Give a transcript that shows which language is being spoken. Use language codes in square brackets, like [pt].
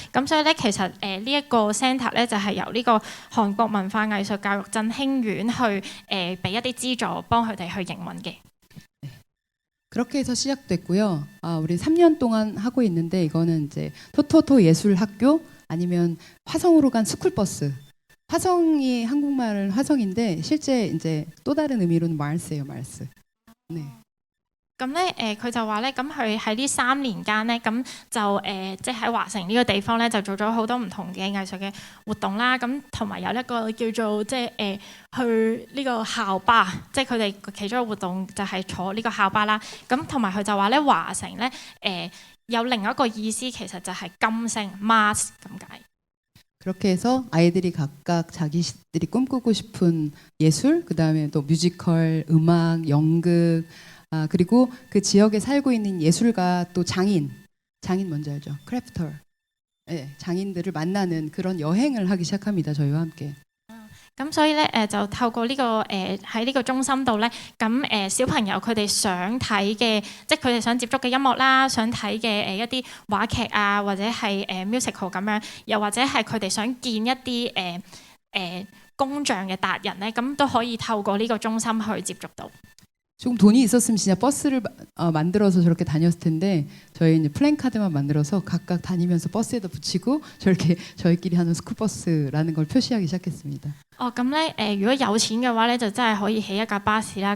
[yue] 咁所以咧其實呢一個 centre 咧就係由呢個韓國文化藝術教育振興院去俾一啲資助幫佢哋去營運嘅。 [ko] 그렇게 해서 시작됐고요. 우리 3년 동안 하고 있는데 이거는 이제 토토토 예술학교 아니면 화성으로 간 스쿨버스. 화성이 한국말은 화성인데 실제 이제 또 다른 의미로는 말스예요, 말스. 네. [yue] 咁咧佢就話咧，咁佢喺呢3年間咧，咁就即係喺華城呢個地方咧，就做咗好多唔同嘅藝術嘅活動啦。咁同埋有一個叫做即係去呢個校巴，即係佢哋其中一個活動就係坐呢個校巴啦。咁同埋佢就話咧，華城咧有另一個意思，其實就係金星 Mars 咁解。 [ko] 그렇게 해서 아이들이 각각 자기들이 꿈꾸고 싶은 예술, 그 다음에 또 뮤지컬, 음악, 연극, 그리고 그 지역에 살고 있는 예술가 또 장인 뭔지 알죠? 크래프터, 네, 장인들을 만나는 그런 여행을 하기 시작합니다. 저희와 함께. [yue] 咁所以咧就透過呢個喺呢個中心度咧，咁小朋友佢哋想睇嘅，即係佢哋想接觸嘅音樂啦，想睇嘅一啲話劇啊，或者係musical 咁樣，又或者係佢哋想見一啲工匠嘅達人咧，咁都可以透過呢個中心去接觸到。 [ko] 조금 돈이 있었으면 진짜 버스를 만들어서 저렇게 다녔을 텐데 저희 이제 플랜카드만 만들어서 각각 다니면서 버스에다 붙이고 저렇게 저희끼리 하는 스쿨버스라는 걸 표시하기 시작했습니다. [yue] 咁咧如果有錢嘅話咧，就真係可以起一架巴士啦。